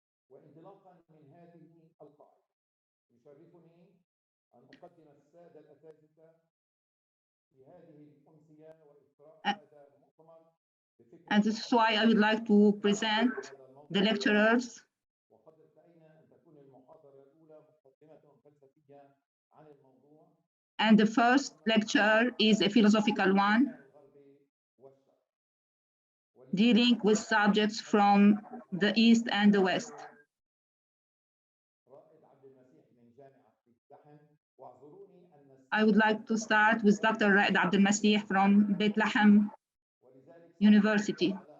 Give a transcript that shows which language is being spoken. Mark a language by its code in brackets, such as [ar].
[ar] وانطلاقا من هذه القاعدة يشرفني أن أقدم السادة الأساتذة في هذه الأمسية وإجراء هذا المؤتمر. [en] And this is why I would like to present the lecturers. [ar] وقد ارتأينا أن تكون المحاضرة الأولى مقدمة فلسفية عن الموضوع. [en] And the first lecture is a philosophical one, dealing with subjects from the East and the West. I would like to start with Dr. Raed Masih from Bethlehem University.